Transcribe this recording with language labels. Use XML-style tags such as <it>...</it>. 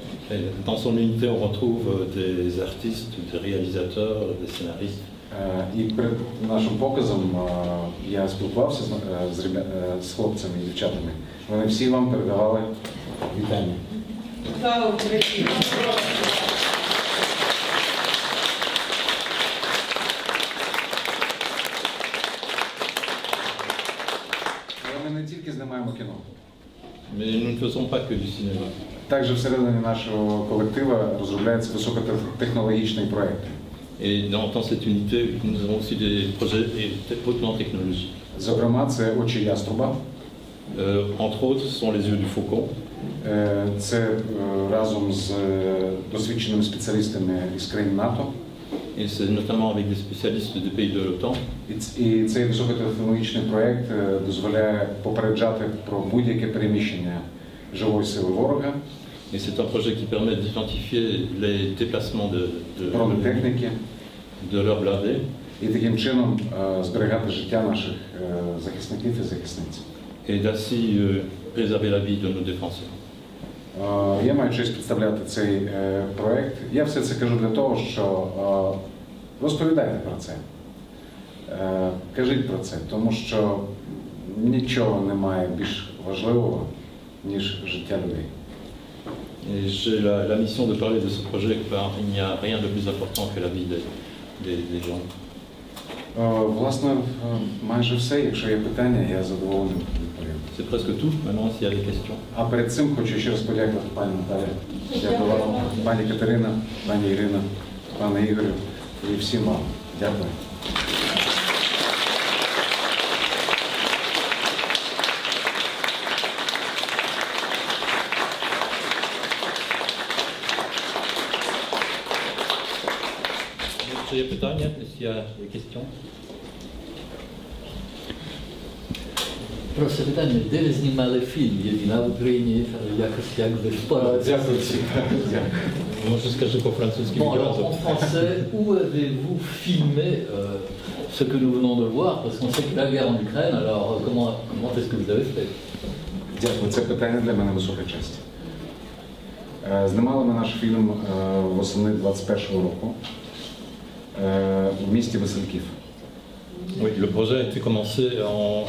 <fr>Et dans son unité, on retrouve des artistes, des réalisateurs, des scénaristes.</fr> <uk>І перед нашим показом я спілкувався з хлопцями і дівчатами. Вони всі вам передавали вітання. Слава Україні! Але ми не тільки знімаємо кіно.</uk> <fr>Mais nous ne faisons pas que du cinéma.</fr> <uk>Також всередині нашого колектива розробляються високотехнологічні проекти.</uk> <fr>Et dans cette unité, nous avons aussi des projets hautement technologiques.</fr> <uk>Зокрема, це очі яструба.</uk> <fr>Entre autres, ce sont les yeux du faucon.</fr> <uk>Це разом з досвідченими спеціалістами із країн НАТО.</uk> <fr>Et c'est notamment avec des spécialistes des pays de l'OTAN.</fr> <uk>І цей високотехнологічний проєкт дозволяє попереджати про будь-яке переміщення живої сили ворога,</uk> <fr>Et c'est un projet qui permet d'identifier les déplacements</fr> <uk>бронетехніки,</uk> <fr>de leurs blindés.</fr> <uk>і таким чином зберігати життя наших захисників і захисниць.</uk> <fr>Et d'ainsi préserver la vie de nos défenseurs.</fr> <uk>Я маю честь представляти цей проєкт. Я все це кажу для того, що розповідайте про це, кажіть про це, тому що нічого немає більш важливого, ніж життя людей.</uk> <fr>Et j'ai la mission de parler de ce projet car il n'y a rien de plus important que la vie des gens.</fr> <uk>Власне, майже все. Якщо є питання, я задоволений відповім.</uk> <fr>C'est presque tout. Maintenant, s'il y a des questions.</fr> <uk>А перед цим хочу ще раз подякувати пані Наталі, дякую вам, пані Катерина, пані Ірина, пане Ігорю і всім вам. Дякую.</uk> <fr>Est-ce qu'il y a</fr> <uk>питання?</uk> <fr>Est-ce qu'il y a des questions?</fr> <uk>Просто питання, де ви знімали фільм? Є війна в Україні, як ви впоралися? Дякую всім. Дякую.</uk> <fr>Moi, je</fr> <uk>скажу по-французски.</uk> <fr>Bon, alors en français, où avez-vous filmé ce que nous venons de voir? Parce qu'on sait que la guerre en Ukraine, alors comment est-ce que vous avez fait?</fr> <uk>Дякую. Це питання для мене висока честь. Знімали ми наш фільм восени 21-го року в місті Васильків.</uk> <fr>Oui, le projet a été commencé en</fr>